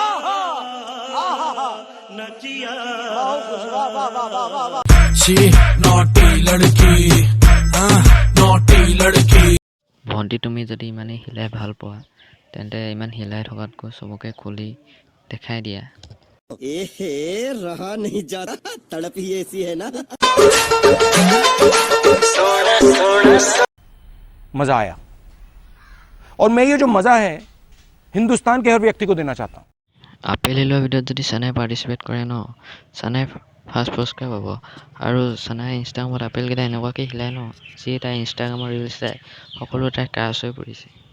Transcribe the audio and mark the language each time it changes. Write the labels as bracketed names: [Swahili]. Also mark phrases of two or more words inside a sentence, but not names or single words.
[Assamese] ভণ্টি তুমি যদি ইমানেই হিলাই ভাল পোৱা তেন্তে ইমান হিলাই থকাতকৈ চবকে খুলি দেখাই দিয়া। [Hindi] रहा नहीं जाता तड़प ही ऐसी है ना मजा आया और मैं ये जो मजा है हिंदुस्तान के हर व्यक्ति को देना चाहता हूँ। [Assamese] আপেল হিলোৱা ভিডিঅ'ত যদি চানাই পাৰ্টিচিপেট কৰে ন, চানাই ফাৰ্ষ্ট পুৰস্কাৰ পাব। আৰু চানাই ইনষ্টাগ্ৰামত আপেলকেইটা এনেকুৱাকৈ হিলাই ন, যি তাই ইনষ্টাগ্ৰামৰ ৰিলছ চাই সকলো তাই ক্ৰাছ হৈ পৰিছে।